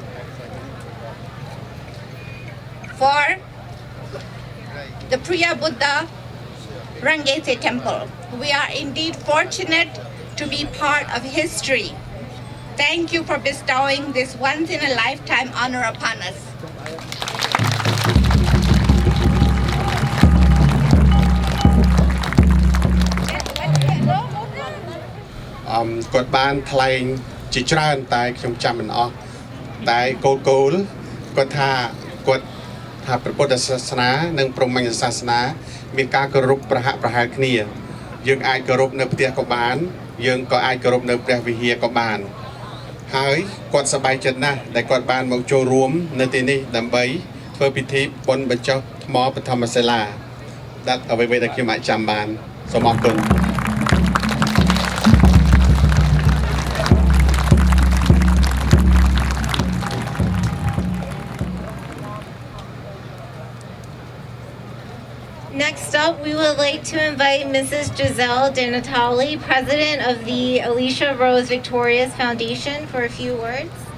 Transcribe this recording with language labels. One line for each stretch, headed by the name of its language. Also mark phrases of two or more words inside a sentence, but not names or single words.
English: For the Preah Buddha Rangsey temple. We are indeed fortunate to be part of history. Thank you for bestowing this once-in-a-lifetime honor upon us.
Khmer: គាត់បានថ្លែងជាច្រើនតែខ្ញុំចាំមិនអស់តែគោលគាត់ថាព្រះពុទ្ធសាសនានិងព្រ ហ្មញ្ញសាសនាមានការគោរពប្រហាក់ប្រហែលគ្នាយើងអាចគោរពនៅផ្ទះក៏បានយើងក៏អាចគោរពនៅព្រះវិហារក៏បានហើយគាត់សប្បាយចិត្តណាស់ដែលគាត់បានមកចូលរួមនៅទីនេះដើម្បីធ្វើពិធីបុណ្យបញ្ចុះថ្មបឋមសិលាដែលអ្វីៗដែលខ្ញុំអាចចាំបានសូមអរគុណ
English: Next up, we would like to invite Mrs. Giselle de Natale, President of the Alicia Rose Victorious Foundation, for a few words.